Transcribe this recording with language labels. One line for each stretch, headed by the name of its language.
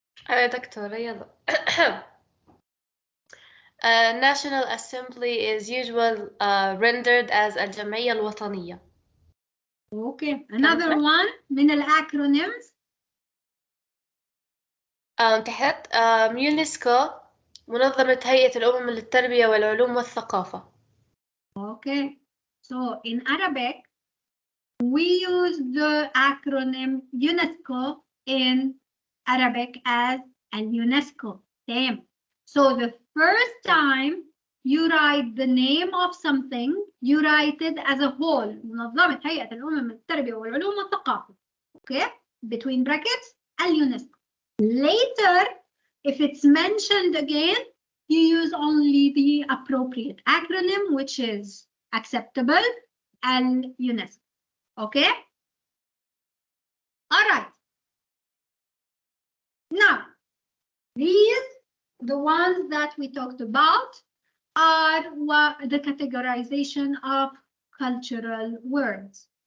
Arabic: دكتورة يلا.
English: National Assembly is usually rendered as
Arabic: الجمعية الوطنية.
English: Okay, another one من الacronyms.
Arabic: تحت يونسكو منظمة هيئة الأمم للتربية والعلوم والثقافة.
English: Okay, so in Arabic, we use the acronym UNESCO in Arabic as UNESCO. Same. So the first time you write the name of something, you write it as a whole.
Arabic: منظمة هيئة الأمم للتربية والعلوم والثقافة.
English: Okay, between brackets,
Arabic: اليونسكو.
English: Later, If it's mentioned again, you use only the appropriate acronym, which is acceptable and UNESCO. Okay? All right. Now, these, the ones that we talked about, are the categorization of cultural words.